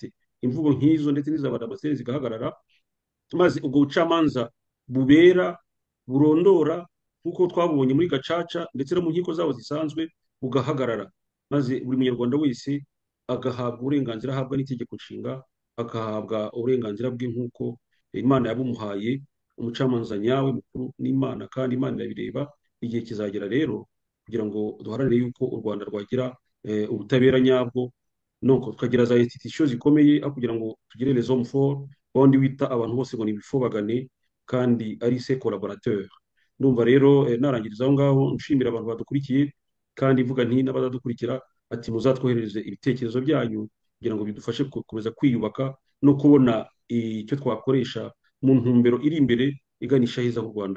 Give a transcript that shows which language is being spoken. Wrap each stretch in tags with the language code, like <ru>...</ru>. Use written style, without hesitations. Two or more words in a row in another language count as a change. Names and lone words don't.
<rw>Imvugo nk'izo ndetse n'iz'abadamaseri zigahagarara, maze ubwo bucamanza bubera, burondora nk'uko twabonye muri gacaca ndetse no mu nkiko zabo zisanzwe, bugahagarara, maze buri munyarwanda wese agahabwa uburenganzira ahabwa n'itegeko nshinga, agahabwa uburenganzira bwe nk'uko Imana yabumuhaye. Umucamanza nyawe mukuru n'Imana, kandi Imana irabireba. Igihe kizagera rero kugira ngo duharanire yuko u Rwanda rwagira ubutabera nyabwo, nuko tukagira za institution zikomeye, aho kugira ngo tugire</rw> <fr>les hommes forts</fr> <rw>bandi wita abantu bose ngo ni ibifobagane kandi ari</rw> <fr>se collaborateur.</fr> <rw>Ndumva rero narangiriza aho ngaho nshimira abantu badukurikiye, kandi mvuga nti n'abazadukurikira ati muzatwoherereze ibitekerezo byanyu kugira ngo bidufashe gukomeza kwiyubaka no kubona icyo twakoresha mu ntumbero iri imbere iganisha heza h'u Rwanda.</rw>